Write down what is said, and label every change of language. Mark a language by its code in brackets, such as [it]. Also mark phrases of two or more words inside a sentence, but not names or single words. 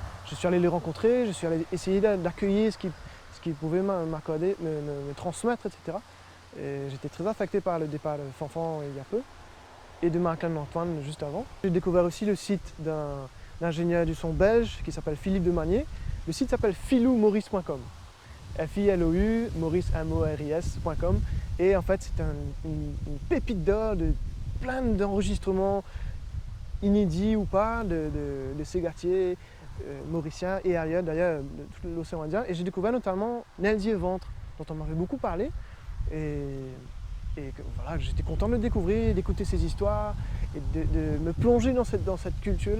[fr] Je suis allé les rencontrer, je suis allé essayer d'accueillir ce qu'ils pouvaient m'accorder, me transmettre, etc. J'étais très affecté par le départ de Fanfan il y a peu et de Martin Antoine juste avant. J'ai découvert aussi le site d'un ingénieur du son belge qui s'appelle Philippe de Magnier. Le site s'appelle filoumaurice.com. F-I-L-O-U, Maurice, M-O-R-I-S.com. Et en fait, c'est une pépite d'or de plein d'enregistrements inédits ou pas de Ségartiers mauriciens et ailleurs, d'ailleurs, de tout l'océan Indien. Et j'ai découvert notamment Nelzier Ventre, dont on m'avait beaucoup parlé. Et voilà, j'étais content de le découvrir, d'écouter ses histoires et de me plonger dans cette culture-là.